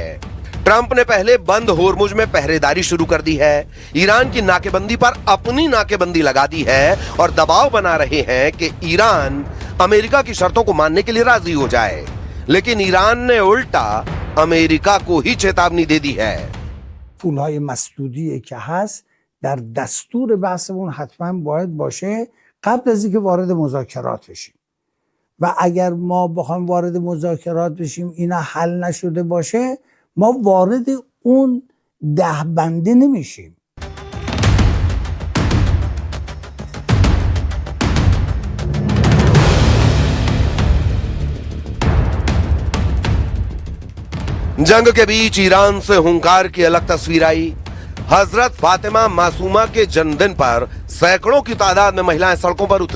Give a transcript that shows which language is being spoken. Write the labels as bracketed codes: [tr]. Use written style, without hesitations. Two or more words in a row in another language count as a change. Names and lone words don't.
[hi] ट्रंप ने पहले बंद होर्मुज में पहरेदारी शुरू कर दी है, ईरान की नाकेबंदी पर अपनी नाकेबंदी लगा दी है और दबाव बना रहे हैं कि ईरान अमेरिका की शर्तों को मानने के लिए राजी हो जाए। लेकिन ईरान ने उल्टा अमेरिका को ही चेतावनी दे दी है। [fa] پولهای مسدودی که هست در دستور بحثمون حتما باید باشه قبل از اینکه وارد مذاکرات بشیم و اگر ما بخوایم وارد مذاکرات بشیم اینا حل نشده باشه ما وارد اون ده بنده نمیشیم. [hi] जंग के बीच ईरान से हुंकार की अलग तस्वीर आई। हजरत फातिमा मासूमा के जन्मदिन पर सैकड़ों की तादाद में महिलाएं सड़कों पर उतरी।